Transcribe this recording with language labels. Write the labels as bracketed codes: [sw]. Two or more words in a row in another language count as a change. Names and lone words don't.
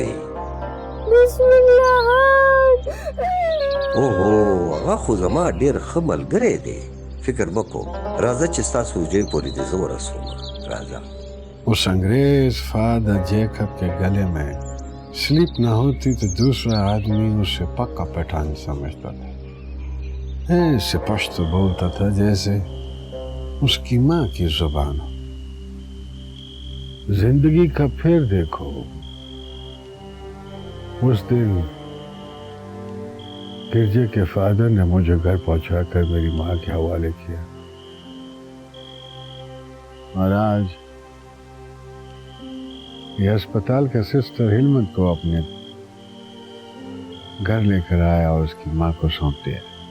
[ps] بسم الله. اوهو هغه خو زما ډېر ښه ملګری دی، فکر مه کوه. راځه چې ستا سوجۍ پورې دې زه ورسوم. راځه. [ur] اس انگریز فادر جیکب کے گلے میں سلپ نہ ہوتی تو دوسرا آدمی اسے پکا پٹھان سمجھتا تھا. ایسے پشتو بولتا تھا جیسے اس کی ماں کی زبان ہو. زندگی کا پھر دیکھو، اس دن گرجے کے فادر نے مجھے گھر پہنچاکر میری ماں کے حوالے کیا اور آج یہ اسپتال کا سسٹر حلمت کو اپنے گھر لے کر آیا اور اس کی ماں کو سونپ دیا.